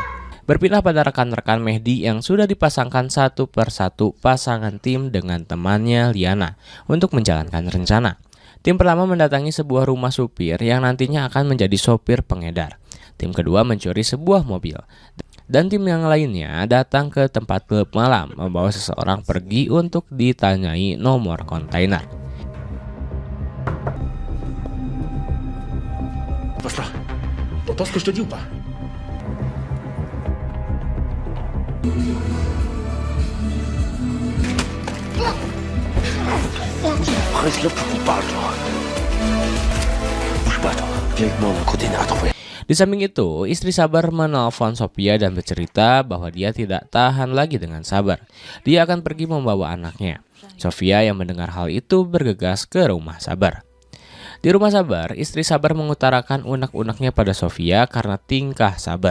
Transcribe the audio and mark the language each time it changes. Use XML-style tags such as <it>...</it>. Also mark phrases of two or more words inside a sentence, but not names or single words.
<id>Berpindah pada rekan-rekan Mehdi yang sudah dipasangkan satu persatu pasangan tim dengan temannya Liana untuk menjalankan rencana. Tim pertama mendatangi sebuah rumah supir yang nantinya akan menjadi sopir pengedar. Tim kedua mencuri sebuah mobil. Dan tim yang lainnya datang ke tempat klub malam membawa seseorang pergi untuk ditanyai nomor kontainer.</id> <fr>Passe là. T'entends ce que je te dis ou pas? Reste là pour qu'on parle, toi. Bouge pas, toi. Viens avec moi, on a un container à trouver.</fr> <id>Di samping itu, istri Sabar menelpon Sofia dan bercerita bahwa dia tidak tahan lagi dengan Sabar. Dia akan pergi membawa anaknya. Sofia yang mendengar hal itu bergegas ke rumah Sabar. Di rumah Sabar, istri Sabar mengutarakan unek-uneknya pada Sofia karena tingkah Sabar.</id>